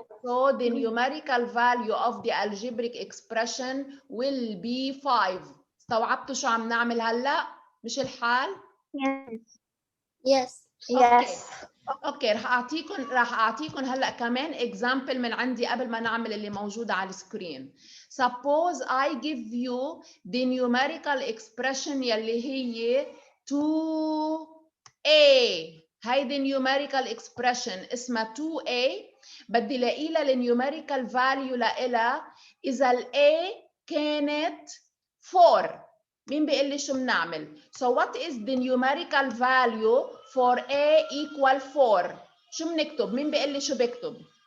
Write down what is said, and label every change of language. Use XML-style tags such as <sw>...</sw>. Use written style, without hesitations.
<en>So the numerical value of the algebraic expression will be 5.</en> <ar>استوعبتوا شو عم نعمل هلا؟ مش الحال؟</ar> <en>Yes.</en> <ar>اوكي، رح اعطيكم هلا كمان اكزامبل من عندي قبل ما نعمل اللي موجود على السكرين.</ar> <en>Suppose I give you the numerical expression</en> <ar>يلي هي</ar> <en>2a.</en> <ar>هيدي numerical expression اسمها 2a. بدي لاقي لها النيوميريكال فاليو لها اذا a كانت 4. مين بيقول لي شو بنعمل؟</ar> <en>So what is the numerical value for a equal 4؟</en> <ar>شو بنكتب؟ مين بيقول لي شو بكتب؟</ar>